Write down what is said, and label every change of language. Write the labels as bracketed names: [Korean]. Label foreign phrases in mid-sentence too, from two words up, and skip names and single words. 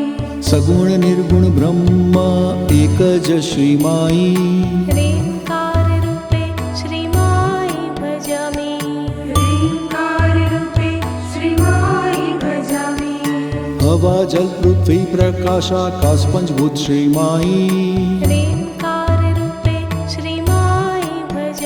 [Gujarati] સગુણ નિર્ગુણ બ્રહ્મ એક જ શ્રી માઈ [Sanskrit] ह्रीङ्कार रूपे श्रीमाई भजामि ह्रीङ्कार रूपे श्रीमाई भजामि [Gujarati] હવા જલ પૃથ્વી પ્રકાશ આકાશ પંચભૂત શ્રી માઈ [Sanskrit] ह्रीङ्कार रूपे श्रीमाई